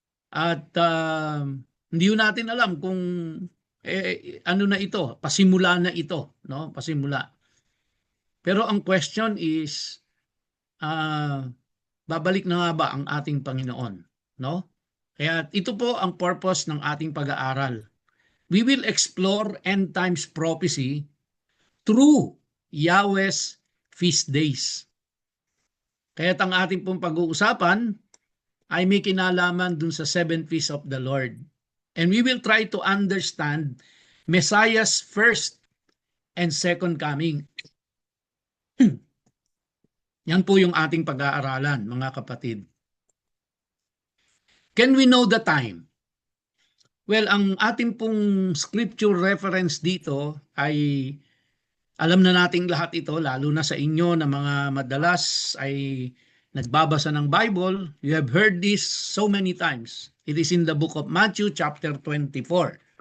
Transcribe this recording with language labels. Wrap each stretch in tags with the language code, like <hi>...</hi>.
<tl>At hindi natin alam kung ano na ito, pasimula na ito, no? Pasimula. Pero ang question is, babalik na nga ba ang ating Panginoon, no? Kaya ito po ang purpose ng ating pag-aaral.</tl> <en>We will explore end times prophecy through Yahweh's feast days.</en> <tl>Kaya ang ating pong pag-uusapan ay may kinalaman dun sa</tl> <en>7 feasts of the Lord. And we will try to understand Messiah's first and second coming.</en> <tl>Yan po yung ating pag-aaralan, mga kapatid.</tl> <en>Can we know the time?</en> <tl>Well, ang ating pong scripture reference dito ay alam na nating lahat ito, lalo na sa inyo na mga madalas ay nagbabasa ng Bible.</tl> <en>You have heard this so many times. It is in the book of Matthew chapter 24.</en>